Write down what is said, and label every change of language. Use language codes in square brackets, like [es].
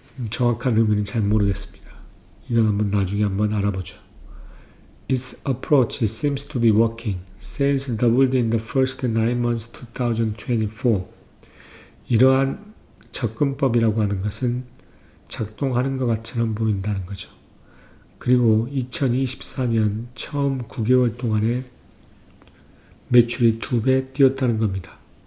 [ko] 정확한 의미는 잘 모르겠습니다. 이건 나중에 한번 알아보죠. [en] Its approach seems to be working. Sales doubled in the first 9 months 2024. [ko] 이러한 접근법이라고 하는 것은 작동하는 것 같처럼 보인다는 거죠. 그리고 2024년 처음 9개월 동안에 매출이 2배 뛰었다는 겁니다.